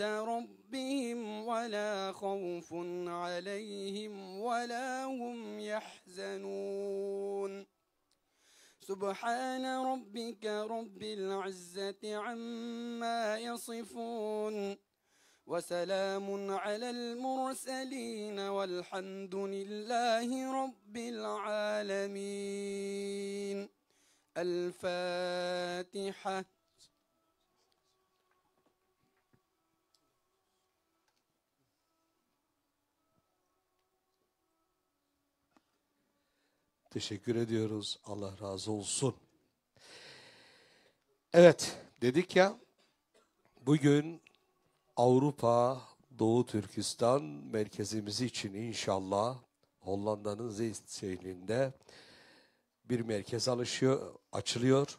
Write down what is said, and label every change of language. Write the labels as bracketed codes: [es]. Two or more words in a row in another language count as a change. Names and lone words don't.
[ar] ربهم ولا خوف عليهم ولا هم يحزنون سبحان ربك رب العزة عما يصفون وسلام على المرسلين والحمد لله رب العالمين. الفاتحة. [tr] Teşekkür ediyoruz. Allah razı olsun. Evet, dedik ya, bugün Avrupa Doğu Türkistan merkezimiz için inşallah Hollanda'nın Zeist şehrinde bir merkez açılıyor.